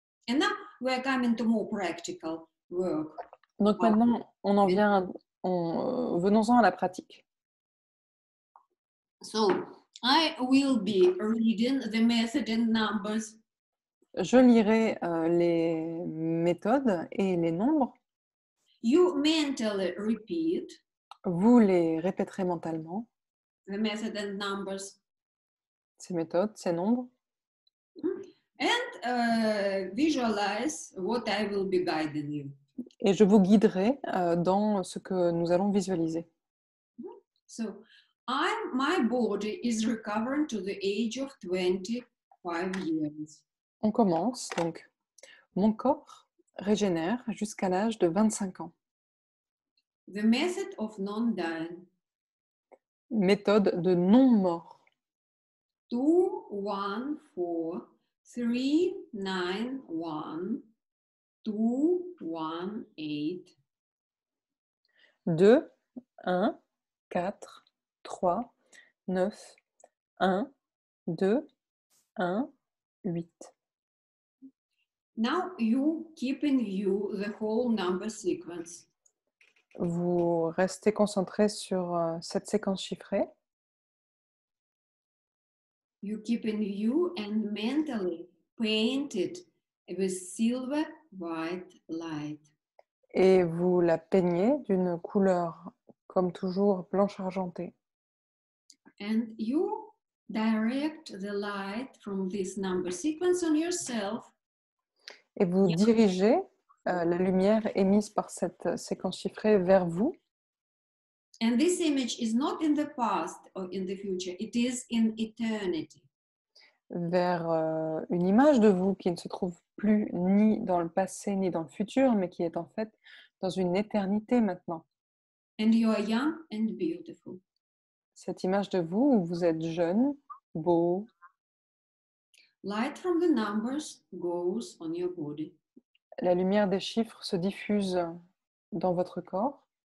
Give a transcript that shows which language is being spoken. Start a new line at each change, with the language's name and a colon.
English: And now we are coming to more practical work.
French: Donc maintenant, venons-en à la pratique.
English: So I will be reading the method and numbers.
French: Je lirai les méthodes et les nombres.
English: You mentally repeat
French: Vous les répéterez mentalement.
English: the method and numbers.
French: Ces méthodes, ces nombres.
English: And visualize what I will be guiding you.
French: Et je vous guiderai dans ce que nous allons visualiser.
English: So, my body is recovering to the age of 25 years.
French: On commence donc. Mon corps régénère jusqu'à l'âge de 25 ans.
English: The method of non-dying.
French: Méthode de non-mort.
English: 2, 1, 4, 3, 9, 1, 2, 1, 8.
French: 2, 1, 4, 3, 9, 1, 2, 1, 8.
English: Now you keep in view the whole number sequence.
French: Vous restez concentré sur cette séquence chiffrée.
English: You keep in view and mentally paint it with silver white light.
French: Et vous la peignez d'une couleur, comme toujours, blanche argentée.
English: And you direct the light from this number sequence on yourself.
French: Et vous dirigez la lumière émise par cette séquence chiffrée vers vous.
English: And this image is not in the past or in the future, it is in eternity.
French: Vers une image de vous qui ne se trouve plus ni dans le passé ni dans le futur, mais qui est en fait dans une éternité maintenant.
English: And you are young and beautiful.
French: Cette image de vous où vous êtes jeune, beau.
English: Light from the numbers goes on your body.
French: La lumière des chiffres se diffuse dans votre corps.